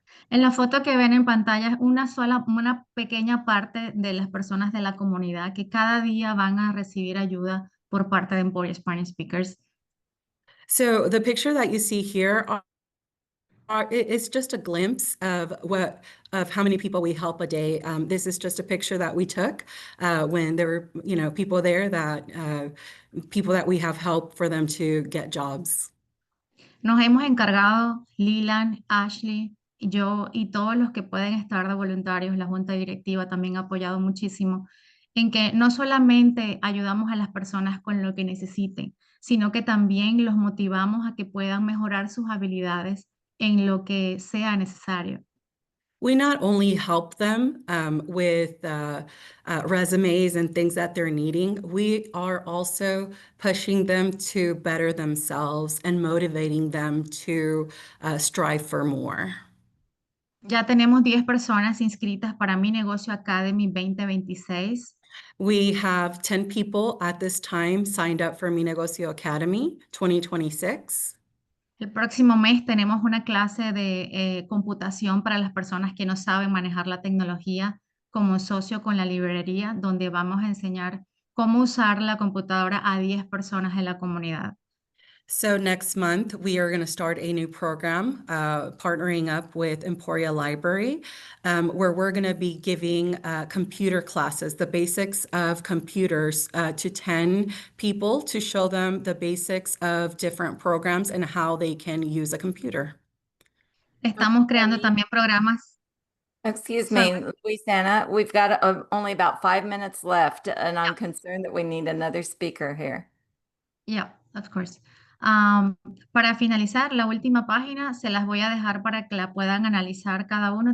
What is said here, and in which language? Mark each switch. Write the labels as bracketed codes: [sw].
[es] En la foto que ven en pantalla es una pequeña parte de las personas de la comunidad que cada día van a recibir ayuda por parte de Emporia Spanish Speakers. [en] So the picture that you see here it's just a glimpse of how many people we help a day. This is just a picture that we took when there were, people there people that we have helped for them to get jobs. [es] Nos hemos encargado, Lilan, Ashley, yo y todos los que pueden estar de voluntarios, la junta directiva también ha apoyado muchísimo en que no solamente ayudamos a las personas con lo que necesiten, sino que también los motivamos a que puedan mejorar sus habilidades en lo que sea necesario. [en] We not only help them with resumes and things that they're needing, we are also pushing them to better themselves and motivating them to strive for more. [es] Ya tenemos 10 personas inscritas para Mi Negocio Academy 2026. [en] We have 10 people at this time signed up for Mi Negocio Academy 2026. [es] El próximo mes tenemos una clase de computación para las personas que no saben manejar la tecnología como socio con la librería, donde vamos a enseñar cómo usar la computadora a 10 personas de la comunidad. [en] So next month, we are going to start a new program, partnering up with Emporia Library, where we're going to be giving computer classes, the basics of computers, to 10 people to show them the basics of different programs and how they can use a computer. [es] Estamos creando [en] Monique. [es] también programas. [en] Excuse So- me, Luisana, we've got only about 5 minutes left, and I'm concerned that we need another speaker here. Yeah, of course. [es] Para finalizar, la última página se las voy a dejar para que la puedan analizar cada uno.